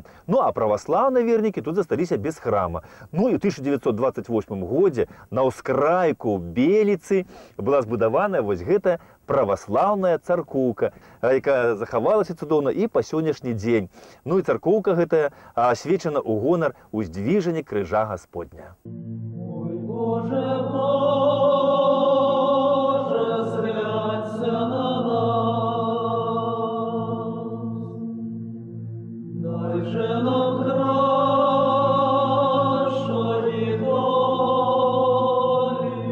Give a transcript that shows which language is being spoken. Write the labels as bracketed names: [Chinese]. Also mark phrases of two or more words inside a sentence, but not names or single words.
[Belarusian] Ну а праваслаўныя вернікі тут засталіся без храма. Ну і ў 1928 годзе на ўскрайку Беліцы была збудаваная вось гэтая праваслаўная царкоўка, якая захавалася цудоўна і па сённяшні дзень. Ну і царкоўка гэтая асвечана ў гонар уздвіжання крыжа Гасподня. [Ukrainian] Боже, Боже, зглянься на нас, дай же нам кращої долі.